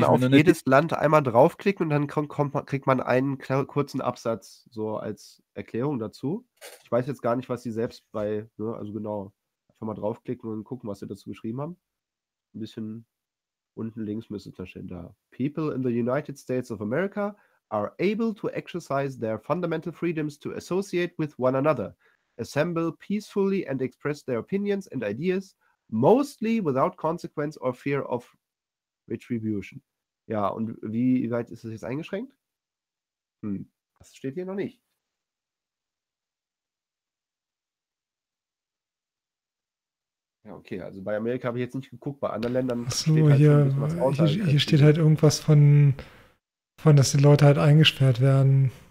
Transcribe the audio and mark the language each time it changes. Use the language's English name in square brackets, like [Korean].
[German] Man kann auf jedes Land einmal draufklicken und dann kriegt man einen kurzen Absatz so als Erklärung dazu. Ich weiß jetzt gar nicht, was sie selbst bei, ne, also genau, einfach mal draufklicken und gucken, was sie dazu geschrieben haben. Ein bisschen unten links müsste es da stehen. Da. [English] People in the United States of America are able to exercise their fundamental freedoms to associate with one another. Assemble peacefully and express their opinions and ideas, mostly without consequence or fear of retribution. [German] Ja, und wie weit ist das jetzt eingeschränkt? Das steht hier noch nicht. Ja, okay, also bei Amerika habe ich jetzt nicht geguckt, bei anderen Ländern steht halt hier steht halt irgendwas von, dass die Leute halt eingesperrt werden.